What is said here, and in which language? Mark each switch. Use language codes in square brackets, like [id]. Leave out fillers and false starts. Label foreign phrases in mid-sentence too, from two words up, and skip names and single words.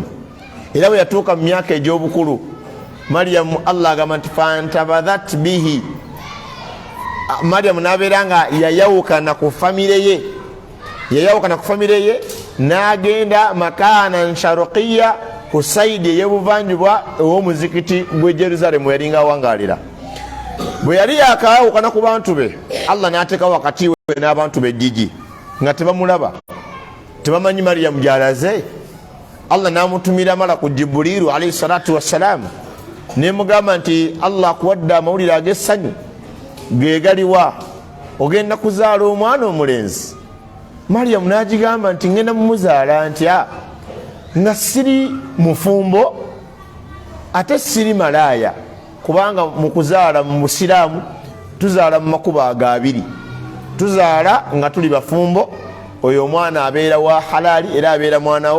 [lg] Era bwe yatuuka mu myaka egy'obukulu, Maryamu Allah agamba nti [ar] فانتبذت به, [lg] Maryamu n'abeera nga yayawukana ku famire ye, n'agenda [ar] مكانا شرقيا, [lg] ku saidi ey'ebuvanjuba ew'omuzikiti gwe Jerusalemu yalinga awangalira. Bwe yali yakawukana ku bantu be, Allah n'ateekawo wakati we n'abantu be ejjiji nga tebamulaba, tebamanyi Maryamu gy'alaze. Allah n'amutumira malaku Jibrilu [ar] عليه الصلاة والسلام, [lg] nemugamba nti Allah akuwadde amawulire ag'essanyu gegaliwa, ogenda kuzaala omwana omulenzi. Maryamu n'agigamba nti ngenda mumuzaala ntya nga siri mufumbo ate siri malaaya, kubanga mu kuzaala mu busiraamu tuzaala mu makubo agabiri, tuzaala nga tuli bafumbo, oyo omwana abeera wa halali era abeera mwanawo.